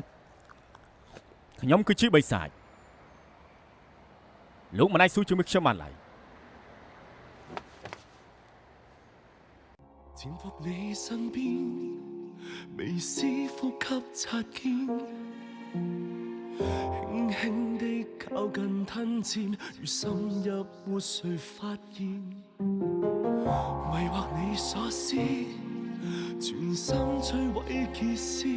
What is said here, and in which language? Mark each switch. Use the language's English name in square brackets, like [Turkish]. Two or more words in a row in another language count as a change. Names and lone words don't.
[Khmer] ខ្ញុំគឺជាបិសាចលោកមិនអាចស៊ូជាមួយខ្ញុំបានឡើយ [Chinese] 潛伏你身邊，微絲呼吸擦肩，輕輕地靠近吞佔，如深入沒誰發現，迷惑你所思，全心摧毀結絲，